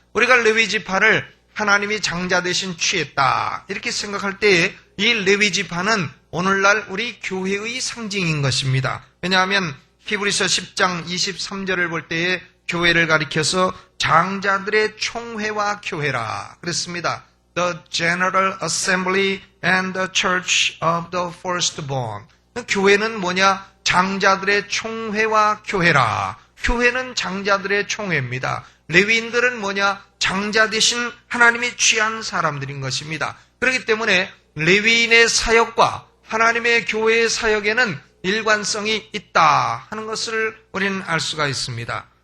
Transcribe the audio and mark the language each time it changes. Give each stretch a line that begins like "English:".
Korean: 우리가 레위 지파를 하나님이 장자 대신 취했다 이렇게 생각할 때에 이 레위 지파는 오늘날 우리 교회의 상징인 것입니다. 왜냐하면 히브리서 10장 23절을 볼 때에 교회를 가리켜서 장자들의 총회와 교회라 그랬습니다.
English: The General Assembly and the Church of the Firstborn.
Korean: 교회는 뭐냐? 장자들의 총회와 교회라. 교회는 장자들의 총회입니다. 레위인들은 뭐냐? 장자 대신 하나님이 취한 사람들인 것입니다. 그렇기 때문에 레위인의 사역과 하나님의 교회의 사역에는 일관성이 있다 하는 것을 우리는 알 수가 있습니다.